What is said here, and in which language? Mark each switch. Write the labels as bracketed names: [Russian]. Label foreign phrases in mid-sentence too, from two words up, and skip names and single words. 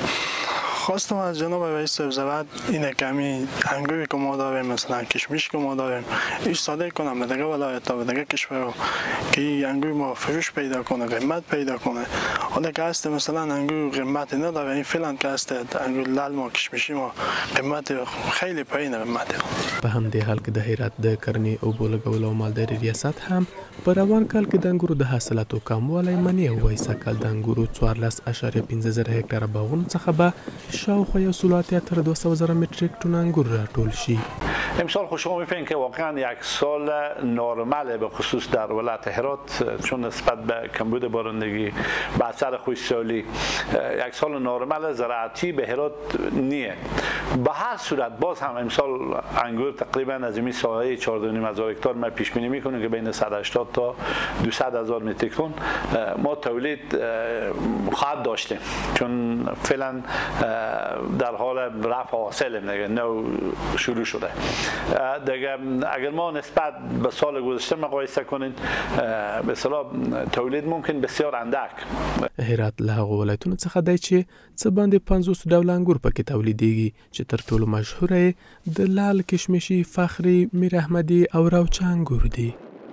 [Persian] خواستم از جناب رئیس سبزوات اینه که همین انگوری که ما داریم، مثلا کشمش که ما داریم، ایش صادر کنم به دیگه ولایت ها، به دیگه کشورها که این انگور ما فروش پیدا کنه، قیمت پیدا کنه. حالا که هست مثلا انگور قیمت نداره، این فعلا که هست انگور لال ما کشمشی ما قیمت خیلی پایینه قیمت. [Pashto] په همدې حال کې د هرات د کرنې اوبو لګولو او مالدارۍ ریاست هم په روان کال کې د انګورو د حاصلاتو کموالی مني او وایي سږکال د انګورو 14.15 زره هکټاره باغونو څخه به شاوخوا 1.2 متریک تن انگور راټول شي. [Persian] امسال خود شما می‌بینید که واقعا یک سال نرماله به خصوص در ولایت هرات، چون نسبت به کمبود بارندگی به اثر خشکسالی یک سال نرمال زراعتی به هرات نیه. به هر صورت باز هم امسال انگور تقریبا از این ساحه 4.5 هکتار ما پیش بینی می‌کنیم که بین 180 تا 200,000 متریک تن ما تولید خواهد داشتیم، چون فعلا در حال رفع حاصل دیگه نو شروع شده دیگه. اگر ما نسبت به سال گذشته مقایسه کنید به اصطلاح تولید ممکن بسیار اندک. [Pashto] هرات له هغو ولایتونو څخه دی چې څه باندې 50 ډوله انګور پکې تولیدېږي، چې تر ټولو مشهوره یې د لال کشمشي، فخري، میر احمدي او راوچه انګور دي.